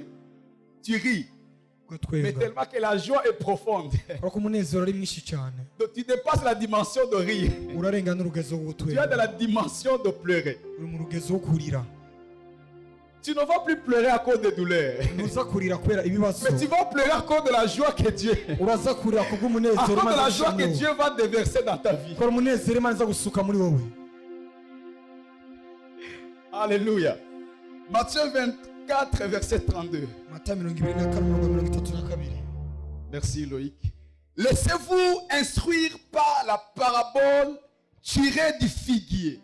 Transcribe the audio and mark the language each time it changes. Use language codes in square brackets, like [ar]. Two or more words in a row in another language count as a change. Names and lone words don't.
[fr] Tu ris. Mais tellement que la joie est profonde. Donc tu dépasses la dimension de rire. Tu es dans la dimension de pleurer. Tu ne vas plus pleurer à cause des douleurs. [rw] ntuza kurira kubera ibibazo [fr] Mais tu vas pleurer à cause de la joie que Dieu. [rw] uraza kurira [fr] À cause [rw] kubw'umunezero [fr] de [rw] Imana [fr] la joie que [rw] izagushyiramo. [fr] Dieu va déverser dans ta vie. [rw] kora umunezero Imana iza gusuka muri wowe. [fr] Alléluia. Matthieu 24, verset 32. [rw] Matayo 24:32. [fr] Merci Loïc. Laissez-vous instruire par la parabole tirée du figuier.